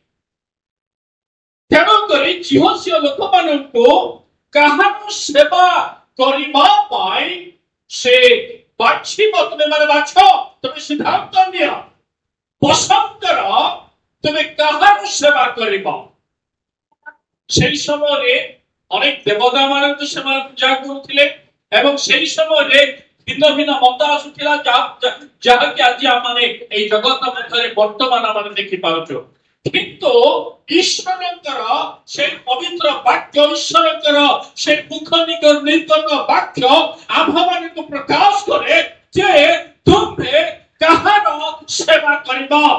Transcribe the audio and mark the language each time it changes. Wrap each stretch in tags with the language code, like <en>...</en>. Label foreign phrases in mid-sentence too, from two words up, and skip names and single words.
<or>ତେଣୁକରି ଝିଅ ଲୋକମାନଙ୍କୁ କାହାର ସେବା କରିବା ପାଇଁ ସେ ବାଛିବ। ତୁମେ ମାନେ ବାଛ, ତୁମେ ସିଦ୍ଧାନ୍ତ ନିଅ, ପସନ୍ଦ କର, ତୁମେ କାହାର ସେବା କରିବ।</or> <bn>সেই সময়ে অনেক দেবতা</bn> <or>ମାନଙ୍କୁ ସେମାନେ ପୂଜା କରୁଥିଲେ ଏବଂ সেই ସମୟରେ</or> <bn>ভিন্ন ভিন্ন</bn> <or>ମତ ଆସୁଥିଲା, ଯାହାକି ଆଜି ଆମେ এই ଜଗତ ମଧ୍ୟରେ ବର୍ତ୍ତମାନ ଆମେ ଦେଖିପାରୁଛୁ। କିନ୍ତୁ ଈଶ୍ୱରଙ୍କର ସେ ପବିତ୍ର ବାକ୍ୟ, ଈଶ୍ୱରଙ୍କର ସେ ମୁଖ ନିର୍ଗତ ବାକ୍ୟ ଆମ୍ଭମାନଙ୍କୁ ପ୍ରକାଶ କରେ ଯେ ତୁମେ କାହାର ସେବା କରିବ।</or>